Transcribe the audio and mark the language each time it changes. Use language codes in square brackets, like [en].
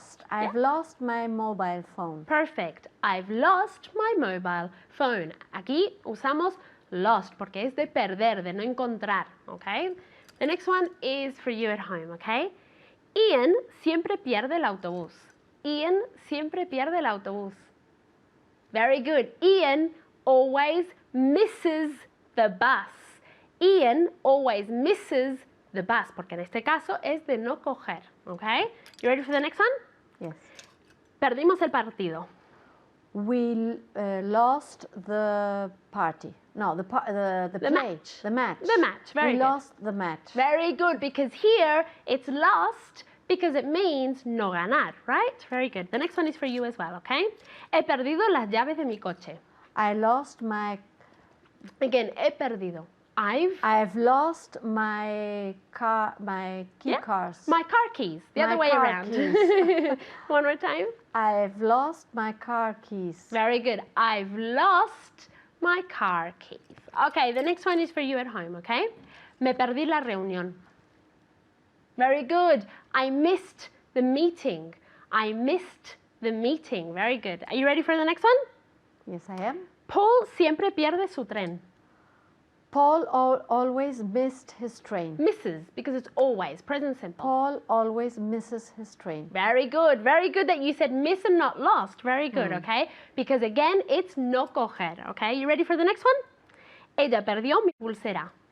[en] I've lost my mobile phone. Perfect. [es] I've lost my mobile phone. Aquí usamos lost porque es de perder, de no encontrar, okay? [en] The next one is for you at home, okay? [es] Ian siempre pierde el autobús. Ian siempre pierde el autobús. [en] Very good. Ian always misses the bus. Ian always misses the bus, porque en este caso es de no coger, okay? You ready for the next one? Yes. [es] Perdimos el partido. [en] We lost the party. No, the play. Match. The match. The match. Very good. We lost the match. Very good, because here it's lost because it means no ganar, right? Very good. The next one is for you as well, okay? [es] He perdido las llaves de mi coche. [en] I lost my... [es] Again, he perdido. [en] I've lost my key cards. My car keys, the other way around. One more time. I've lost my car keys. Very good. I've lost my car keys. Okay, the next one is for you at home, okay? [es] Me perdí la reunión. Very good. [en] I missed the meeting. I missed the meeting. Very good. Are you ready for the next one? Yes, I am. [es] Paul siempre pierde su tren. [en] Paul always missed his train. Misses, because it's always, present simple. Paul always misses his train. Very good that you said miss and not lost. Very good, okay? Because again, it's no coger, okay? You ready for the next one? [es] Ella perdió mi pulsera.